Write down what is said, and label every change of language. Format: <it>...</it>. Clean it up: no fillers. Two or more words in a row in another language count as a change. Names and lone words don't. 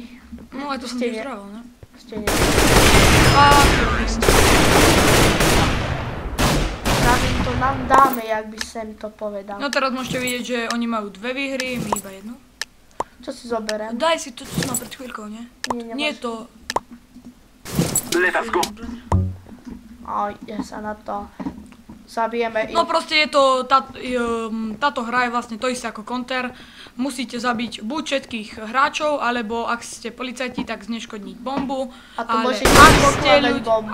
<sk>No aj to som tiež zdravil, ne? Stene.</sk> <cs>Právě to nám dáme, jak by sem to povedal.</cs> <sk>No teraz môžete vidieť, že oni majú 2 výhry, my iba jednu. Čo si zoberiem? Daj si to, čo som mal pred chvíľkou, nie? Nie je to...</sk> <en>Let us go.</en> <sk>Ja sa na to... Zabijeme ich. No proste je to, táto hra je vlastne to isté ako Counter. Musíte zabiť buď všetkých hráčov, alebo ak ste policajti, tak zneškodniť bombu. A to ale môžete pokladať bombu.</sk>